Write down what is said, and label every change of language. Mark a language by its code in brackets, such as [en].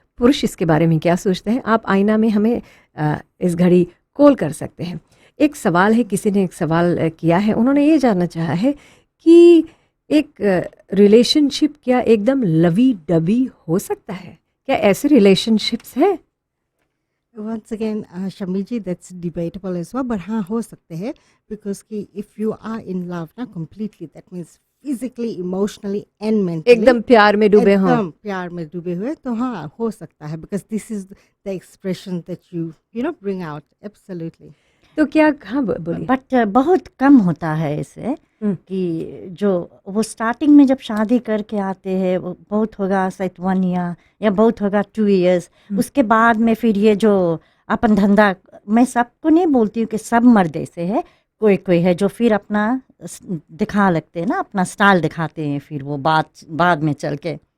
[hi] पुरुष इसके बारे में क्या सोचते हैं? आप आईना में हमें इस घड़ी कॉल कर सकते हैं। एक सवाल है, किसी ने एक सवाल किया है, उन्होंने ये जानना चाहा है कि एक रिलेशनशिप क्या एकदम लवी डबी हो सकता है? क्या ऐसे रिलेशनशिप्स हैं? [en] Once again, Shami ji, that's debatable as well, but [hi] हाँ हो सकते हैं, [en] because कि if you are in love ना completely, that means physically, emotionally and mentally, [hi] एकदम प्यार में डूबे हों। एकदम प्यार में डूबे हुए, तो हाँ हो सकता है, [en] because this is the expression that you know bring out, absolutely. [hi] तो क्या, हाँ बोलिए। बट बहुत कम होता है ऐसे कि जो वो स्टार्टिंग में जब शादी करके आते हैं, वो बहुत होगा शायद 1 ईयर या बहुत होगा 2 इयर्स, उसके बाद में फिर ये जो अपन धंधा, मैं सबको नहीं बोलती हूँ कि सब मर्द ऐसे है, कोई कोई है जो फिर अपना दिखा लगते हैं ना, अपना स्टाइल दिखाते हैं, फिर वो बाद में चल के